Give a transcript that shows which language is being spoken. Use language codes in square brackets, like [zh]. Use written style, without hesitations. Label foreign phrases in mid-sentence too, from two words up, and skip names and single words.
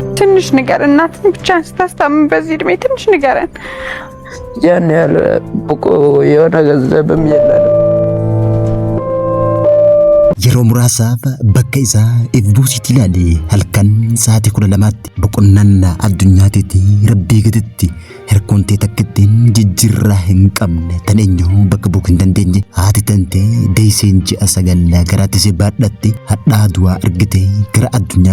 [am] ትንሽ ነገር እናትን ብቻ ስታስታምም በዚህ እድሜ ትንሽ ንገረን። ያን ያህል ብቁ የሆነ ገንዘብም የለንም። [om] yeroo muraasaaf bakka isaa ifbuusitti ilaale halkan sa'aatii 12tti boqonnaan addunyaatiitti rabbii gaditti herkontee takkittiin jijjiirraa hin qabne tan eenyu bakka buuk hin dandeenye haati tantee deesseen ji'a 9 garaatti si baadhatte hadhaa du'aa argite gara addunyaa